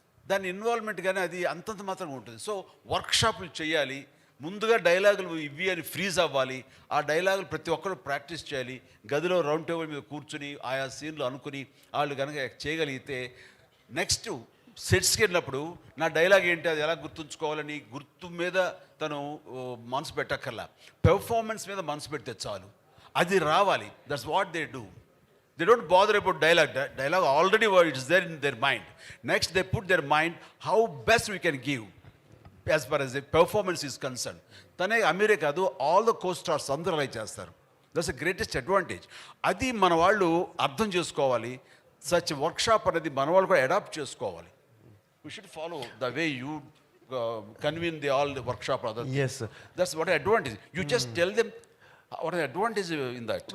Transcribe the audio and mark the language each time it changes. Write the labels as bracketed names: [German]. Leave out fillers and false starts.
[Telugu] దాని ఇన్వాల్వ్మెంట్ కానీ అది అంతంత మాత్రంగా ఉంటుంది. సో వర్క్షాపులు చేయాలి, ముందుగా డైలాగులు ఇవి అని ఫ్రీజ్ అవ్వాలి, ఆ డైలాగులు ప్రతి ఒక్కరు ప్రాక్టీస్ చేయాలి, గదిలో రౌండ్ టేబుల్ మీద కూర్చుని ఆయా సీన్లు అనుకుని వాళ్ళు కనుక చేయగలిగితే నెక్స్ట్ సెట్స్కి వెళ్ళినప్పుడు నా డైలాగ్ ఏంటి అది ఎలా గుర్తుంచుకోవాలని గుర్తు మీద తను మనసు పెట్టక్కర్లా, పెర్ఫార్మెన్స్ మీద మనసు పెడితే చాలు, అది రావాలి. [English] That's what they do. They don't bother about dialogue. Dialogue already it's there in their mind. Next, they put their mind how best we can give as far as the performance is concerned. [Telugu] తనే అమీరే కాదు, [English] all the co stars [Telugu] అందరూ అలా చేస్తారు. [English] That's the greatest advantage. [Telugu] అది మన వాళ్ళు అర్థం చేసుకోవాలి. సచ్ వర్క్షాప్ అనేది మన వాళ్ళు కూడా అడాప్ట్ చేసుకోవాలి. [English] We should follow the way you convene all the workshop other things. Yes, sir. That's what advantage. You just tell them what the advantage in that.